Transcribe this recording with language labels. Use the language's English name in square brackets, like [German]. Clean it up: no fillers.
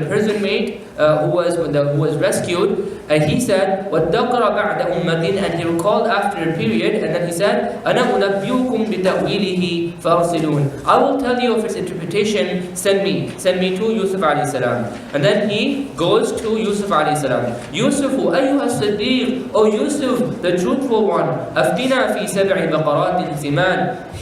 [English] The prison mate who was rescued, and he said, [Arabic] وَادَّكَرَ بَعْدَ أُمَّةٍ. [English] And he recalled after a period, and then he said, [Arabic] أَنَا أُنَبِّئُكُمْ بِتَأْوِيلِهِ فَأَرْسِلُونَ. [English] I will tell you of its interpretation, send me to Yusuf a.s. And then he goes to Yusuf a.s. [Arabic] Yusuf, أَيُّهَا الصِّدِّيقُ. [English] O Yusuf, the truthful one, [Arabic] أَفْتِنَا فِي 7 بَقَرَاتٍ سِمَانٍ.